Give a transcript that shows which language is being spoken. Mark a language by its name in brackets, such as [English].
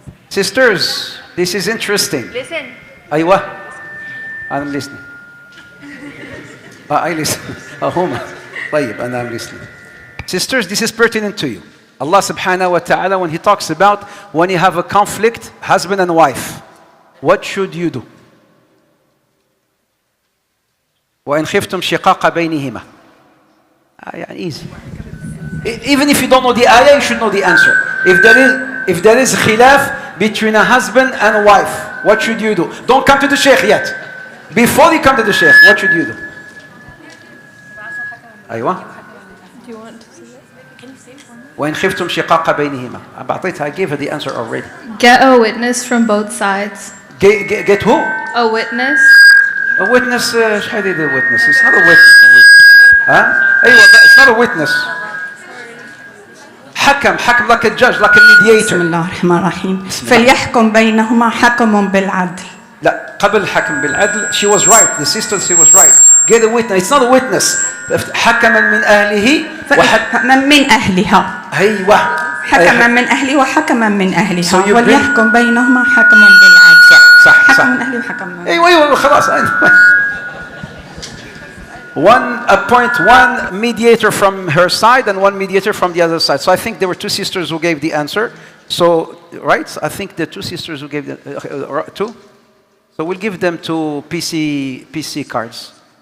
[English] Sisters, this is interesting. Listen. [Arabic] أيوة [English] I'm listening. I listen. [Arabic] هما طيب أنا [English] I'm listening. Sisters, this is pertinent to you. Allah subhanahu wa ta'ala, when He talks about when you have a conflict, husband and wife, what should you do? [Arabic] وَإِنْ خِفْتُمْ شِقَاقَ بَيْنِهِمَا. [English] Easy. Even if you don't know the ayah, you should know the answer. If there is khilaf between a husband and a wife, what should you do? Don't come to the sheikh yet. Before you come to the sheikh, what should you do? [Arabic] أيوة. [English] Do you want to see it? Can you say it for me? [Arabic] وَإِنْ خِفْتُمْ شِقَاقَ بَيْنِهِمَا. [English] I gave her the answer already. Get a witness from both sides. Get who? A witness. A witness. [Arabic] ايش حديد [English] a witness? It's not a witness. [Arabic] أيوة, [English] it's not a witness. حكم like a judge, like a mediator. [Arabic] بسم الله الرحمن الرحيم. فليحكم بينهما حكم بالعدل. لا, قبل حكم بالعدل. [English] She was right. The sister, she was right. Get a witness. It's not a witness. [Arabic] حكما من أهله حكما من أهلها. أيوة. حكما من أهله وحكما من أهلها. [English] So [Arabic] وليحكم بينهما حكم بالعدل. صح. حكم من أهله وحكم من. أيوة خلاص. [English] Appoint one mediator from her side and one mediator from the other side. So I think there were two sisters who gave the answer. So, right? I think the two sisters who gave the two. So we'll give them two PC cards.